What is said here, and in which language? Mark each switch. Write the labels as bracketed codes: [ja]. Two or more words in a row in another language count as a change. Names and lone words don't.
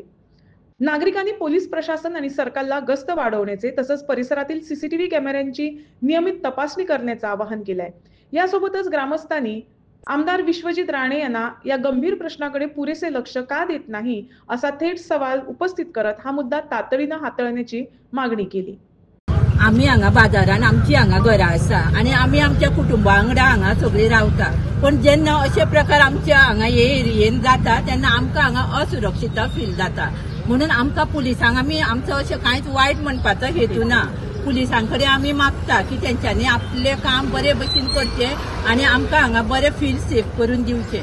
[mr] नागरिकांनी पोलीस प्रशासन आणि सरकारला गस्त वाढवण्याचे तसंच परिसरातील सीसीटीव्ही कॅमेऱ्यांची नियमित तपासणी करण्याचं आवाहन केलंय. यासोबतच ग्रामस्थांनी आमदार विश्वजित राणे यांना या गंभीर प्रश्नाकडे पुरेसे लक्ष का देत नाही असा थेट सवाल उपस्थित करत हा मुद्दा तातडीनं हाताळण्याची मागणी केली. [kok] आम्ही हांगा बाजारान आमची हांगा घरां आसा आणि आम्ही आमच्या कुटुंबा वांगडा हांगा सगळी रावता. पण जेन्ना अशे प्रकार आमच्या हांगा हे एरियेन जाता तेन्ना आमकां हांगा असुरक्षितता फील जाता. म्हणून आमकां पुलिसांक आमी आमचो अशें कांयच वायट म्हणपाचो हेतू ना. पुलिसांकडे आमी मागता की तेंच्यांनी आपले काम बरे भशेन करचें आणि आमकां हांगा बरे [en] feel safe [kok] करून दिवचें.